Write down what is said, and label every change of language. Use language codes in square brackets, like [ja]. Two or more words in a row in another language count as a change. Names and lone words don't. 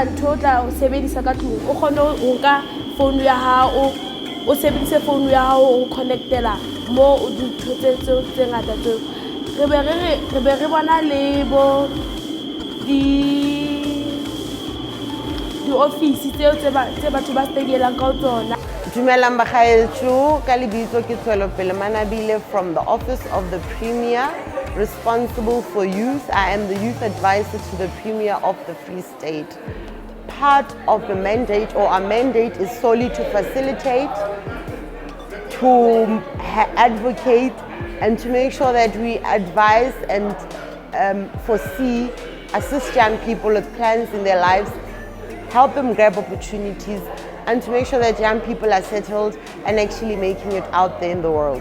[st] ntho tla o sebedisa ka tlung o kgone o nka phone ya hao o sebedise phone ya hao o connectela mo o di thotsetseo tse ngata tseo re be re bona le bo di office tseo tse batho ba stegelang ka tsona. Dumelang bagaetsho ka lebitso ke Tswelopele Manabile [en] from the Office of the Premier responsible for youth. I am the youth advisor to the Premier of the Free State. Part of the mandate, or our mandate, is solely to facilitate, to advocate, and to make sure that we advise and foresee, assist young people with plans in their lives, help them grab opportunities, and to make sure that young people are settled and actually making it out there in the world.